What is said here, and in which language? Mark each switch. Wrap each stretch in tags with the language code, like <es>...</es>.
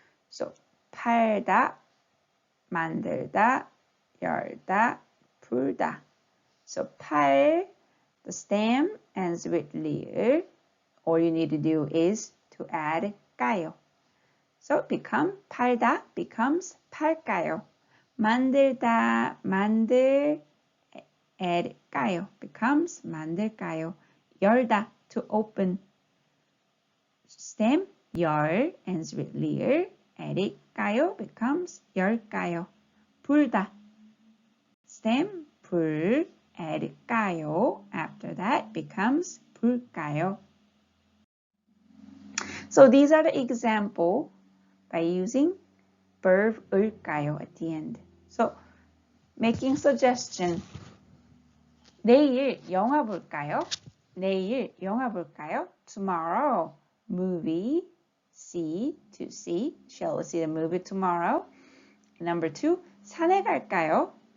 <ko>So 팔다, 만들다, 열다, 불다.</ko> <en>So 팔, the stem ends with 리을. All you need to do is to add 까요. So become 팔다 becomes 팔까요.</en> <ko>만들다, 만들, add 까요 becomes 만들까요.</ko> <en>열다, to open. Stem 열 ends with 리을. add 까요 becomes 열까요.</en> <ko>불다.</ko> <en>Stem 불, add 까요. After that becomes 불까요. So these are the example by using verb 을까요 at the end. So making suggestion.</en> <ko>내일 영화 볼까요? 내일 영화 볼까요?</ko> <en>Tomorrow, movie, see, to see. Shall we see the movie tomorrow?</en> <ko>Number 2, 산에 갈까요?</ko>